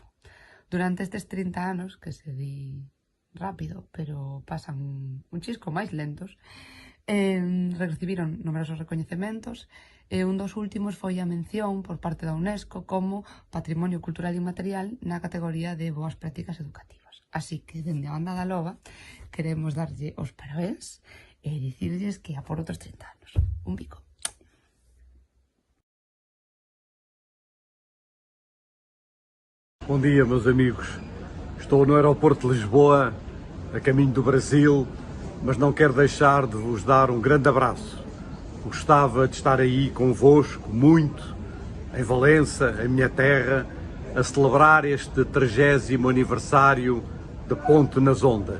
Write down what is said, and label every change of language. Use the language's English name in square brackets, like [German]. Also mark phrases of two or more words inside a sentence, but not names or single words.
[Galician] Durante estes 30 anos, que se di rápido, pero pasan un chisco máis lentos, recibiron numerosos recoñecementos e un dos últimos foi a mención por parte da UNESCO como Patrimonio Cultural Inmaterial na categoría de Boas Prácticas Educativas. Así que, dende a Banda da Loba, queremos darlle os parabéns e dicirlles que a por outros 30 anos. Un bico. [Portuguese] Bom dia, meus amigos. Estou no aeroporto de Lisboa, a caminho do Brasil, mas não quero deixar de vos dar um grande abraço. Gostava de estar aí convosco, muito, em Valença, a minha terra, a celebrar este 30º aniversário de Ponte nas Ondas.